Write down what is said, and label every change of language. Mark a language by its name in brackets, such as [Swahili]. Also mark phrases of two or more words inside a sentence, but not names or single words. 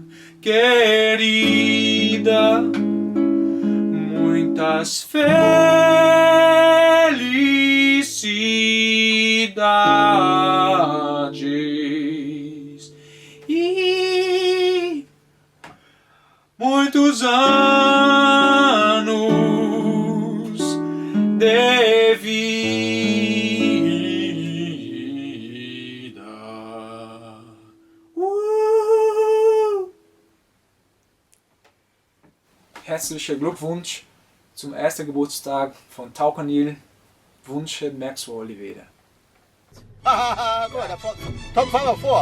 [Portuguese] querida, muitas felicidades e muitos anos de vida. [German] Herzlichen Glückwunsch zum ersten Geburtstag von Talk am Nil. Wünsche Maxwell Oliveira. Guck mal, Tom, fahr mal vor.